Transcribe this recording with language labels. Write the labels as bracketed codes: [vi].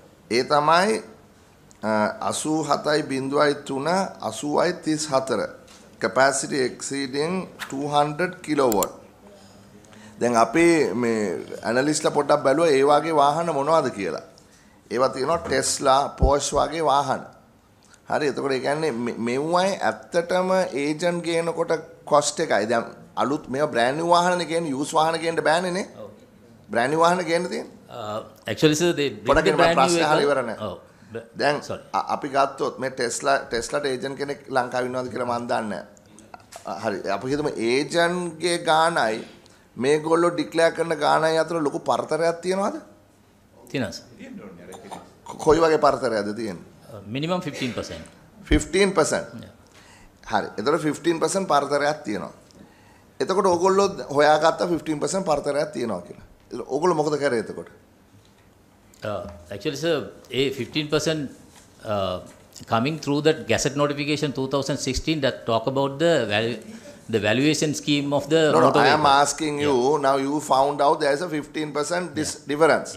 [si] ඒ තමයි [en] 87.03 80.34 capacity exceeding 200 kilowatt. [si] දැන් අපේ මේ ඇනලිස්ට්ලා පොඩ්ඩක් බැලුවා ඒ වගේ වාහන මොනවද කියලා. ඒවා තියෙනවා ටෙස්ලා, පෝෂ් වගේ වාහන. හරි එතකොට ඒ කියන්නේ මෙව්වයි ඇත්තටම ඒජන්ට් ගේනකොට කොස්ට් එකයි. දැන් අලුත් මේවා බ්‍රෑන්ඩ් නිව් වාහනනේ කියන්නේ යූස් වාහන ගේන්න බෑනේ නේ. බ්‍රෑන්ඩ් නිව් වාහන ගේන්න තියෙන්නේ. [en] Actually sir, they bring the brand new vehicle. [si] දැන් අපි ගත්තොත් මේ ටෙස්ලාට ඒජන්ට් කෙනෙක් ලංකාවේ ඉන්නවද කියලා මම දන්නේ නැහැ. හරි අපි හිතමු ඒජන්ට්ගේ ගාණයි මේගොල්ලෝ ඩික්ලෙයාර් කරන ගාණයි අතර ලොකු පරතරයක් තියෙනවද? තියෙනවා සර්. කොයි වගේ පරතරයක්ද තියෙන්නේ? [en] Minimum 15%. [si] 15%. හරි. එතකොට 15% පරතරයක් තියෙනවා. එතකොට ඕගොල්ලෝ හොයාගත්ත 15% පරතරයක් තියෙනවා කියලා. ඕගොල්ලෝ මොකද කරේ එතකොට? [en] Actually, sir, a 15% coming through that Gazette notification 2016 that talk about the valuation scheme of the motor I am asking you, now you found out there is a 15% difference.